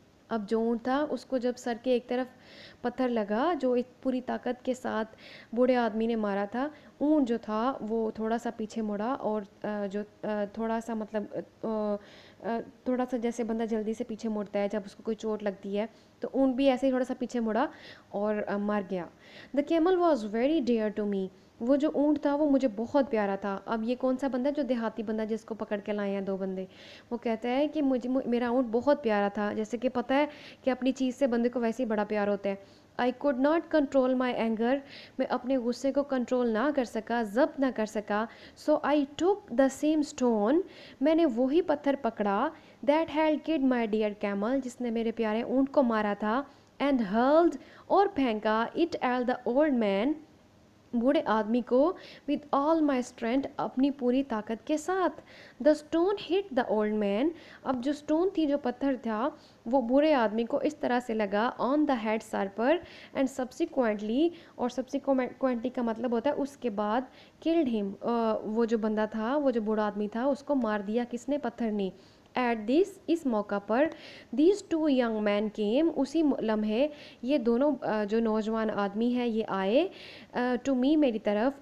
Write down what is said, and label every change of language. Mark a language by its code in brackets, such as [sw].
[ur] اب جو اونٹ تھا اس کو جب سر کے ایک طرف پتھر لگا جو ایک پوری طاقت کے ساتھ بوڑھے آدمی نے مارا تھا، اونٹ جو تھا وہ تھوڑا سا پیچھے مڑا، اور جو تھوڑا سا مطلب تھوڑا سا جیسے بندہ جلدی سے پیچھے مڑتا ہے جب اس کو کوئی چوٹ لگتی ہے، تو اونٹ بھی ایسے ہی تھوڑا سا پیچھے مڑا اور مر گیا. [en] the camel was very dear to me, [ur] وہ جو اونٹ تھا وہ مجھے بہت پیارا تھا. اب یہ کون سا بندہ؟ جو دیہاتی بندہ جس کو پکڑ کے لائے ہیں دو بندے، وہ کہتا ہے کہ میرا اونٹ بہت پیارا تھا. جیسے کہ پتہ ہے کہ اپنی چیز سے بندے کو ویسے ہی بڑا پیار ہوتا ہے. [en] I could not control my anger. [ur] میں اپنے غصے کو کنٹرول نہ کر سکا, ضبط نہ کر سکا. [en] So I took the same stone. [ur] میں نے وہی پتھر پکڑا. [en] That had killed my dear camel. [ur] جس نے میرے پیارے اونٹ کو مارا تھا. [en] And hurled, [ur] اور پھینکا [en] it at the old man, [ur] بوڑھے آدمی کو. [en] with all my strength, [ur] اپنی پوری طاقت کے ساتھ. [en] the stone hit the old man. [ur] اب جو stone تھی, جو پتھر تھا, وہ بوڑھے آدمی کو اس طرح سے لگا [en] on the head, [ur] sir per. [en] and subsequently, [ur] اور subsequently کا مطلب ہوتا ہے اس کے بعد, [en] killed him, [ur] وہ جو بندہ تھا, وہ جو بوڑھا آدمی تھا, اس کو مار دیا کس نے؟ پتھر نے. [en] at this, [ur] اس موقع پر, [en] these two young men came, [ur] اسی لمحے یہ دونوں جو نوجوان آدمی ہیں یہ آئے, [en] to me, [ur] میری طرف.